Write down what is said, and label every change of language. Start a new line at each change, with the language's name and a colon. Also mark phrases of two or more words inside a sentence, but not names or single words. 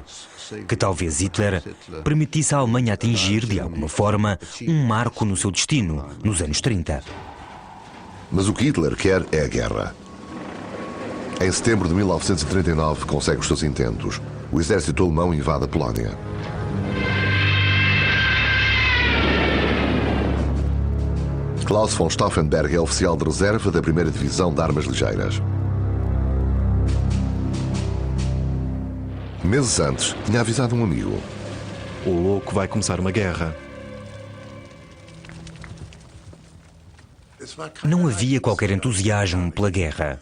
Portuguese: Que talvez Hitler permitisse à Alemanha atingir, de alguma forma, um marco no seu destino, nos anos 30. Mas o que Hitler quer é a guerra. Em setembro de 1939 consegue os seus intentos. O exército alemão invade a Polónia. Klaus von Stauffenberg é oficial de reserva da 1ª Divisão de Armas Ligeiras. Meses antes, tinha avisado um amigo. O louco vai começar uma guerra. Não havia qualquer entusiasmo pela guerra.